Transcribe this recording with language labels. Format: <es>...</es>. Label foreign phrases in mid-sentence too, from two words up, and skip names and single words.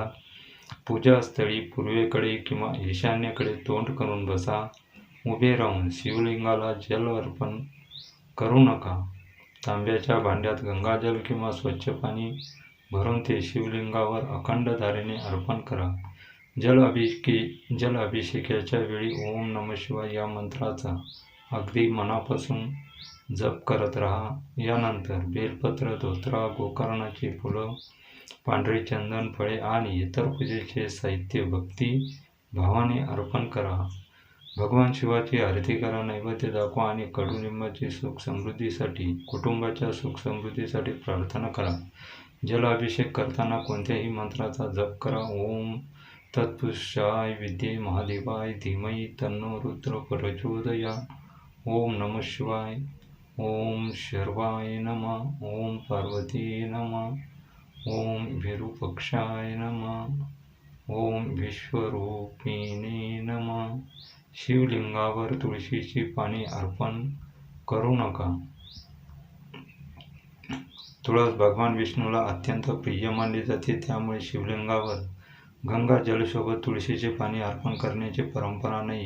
<mr>पूजास्थळी पूर्वेकडे किंवा ईशान्येकडे तोंड करून बसा. उभे राहून शिवलिंगाला जल अर्पण करू नका. तांब्याच्या भांड्यात गंगाजल किंवा स्वच्छ पाणी भरून ते शिवलिंगावर अखंड धारेने अर्पण करा. जल अभिषेकाच्या वेळी</mr> <sa>ओम नमः शिवाय</sa> <mr>या मंत्राचा अगदी मनापासून जप करत राहा. यानंतर बेलपत्र, धोतरा, गोकर्णाची फुलं, पांढरे चंदन, फळे आणि इतर पूजेचे साहित्य भक्ती भावाने अर्पण करा. भगवान शिवाची आरती करा, नैवेद्य दाखवा आणि कडुलिंबाची सुख समृद्धीसाठी, कुटुंबाच्या सुख समृद्धीसाठी प्रार्थना करा. जलाभिषेक करताना कोणत्याही मंत्राचा जप करा.</mr> <sa>ओम तत्पुरुषाय विद्ये महादेवाय धीमहि तन्नो रुद्र प्रचोदयात्. ओम नमः शिवाय. ओम शर्वाय नमः. ओम पार्वती नमः. ओम विरूपक्षाय नमः. ओम विश्वरूपिणे नमः.</sa> <mr>शिवलिंगावर तुळशीची पाने अर्पण करू नका. तुळस भगवान विष्णूला अत्यंत प्रिय मानली जाते, त्यामुळे शिवलिंगावर गंगाजलसोबत तुळशीची पाने अर्पण करण्याची परंपरा नाही.</mr>